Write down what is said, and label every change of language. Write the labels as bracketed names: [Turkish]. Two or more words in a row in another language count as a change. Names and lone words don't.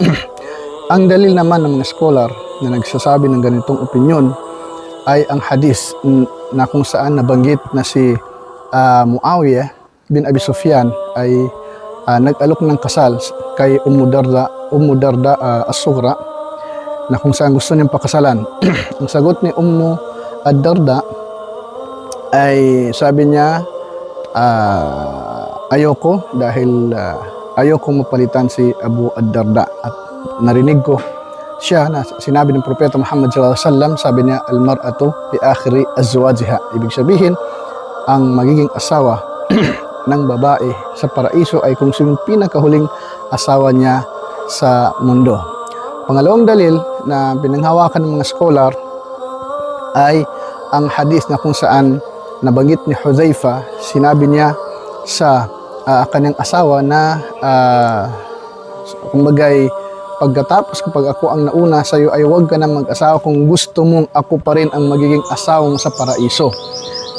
[Filipino] Ang dalil naman ng mga scholar na nagsasabi ng ganitong opinyon ay ang hadith na kung saan nabanggit na si Muawiyah bin Abi Sufyan ay nag-alok ng kasal kay Ummu Darda as-Sughra na kung saan gusto niyang pakasalan. Ang sagot ni Ummu ad-Darda ay sabi niya, ayoko dahil ayoko mapalitan si Abu ad-Darda, at narinig ko siya na sinabi ng Propeta Muhammad [Arabic] صلى الله عليه وسلم, [Filipino] sabi niya, [Arabic] المرأة بآخر أزواجها. [Filipino] Ibig sabihin, ang magiging asawa ng babae sa paraiso ay kung sino pinakahuling asawa niya sa mundo. Pangalawang dalil na pinanghawakan ng mga scholar ay ang hadith na kung saan nabanggit ni Hudhaifa, sinabi niya sa kanyang asawa na kumbagay, pagkatapos kapag ako ang nauna sa iyo ay huwag ka na mag-asawa kung gusto mong ako pa rin ang magiging asawa mo sa paraiso.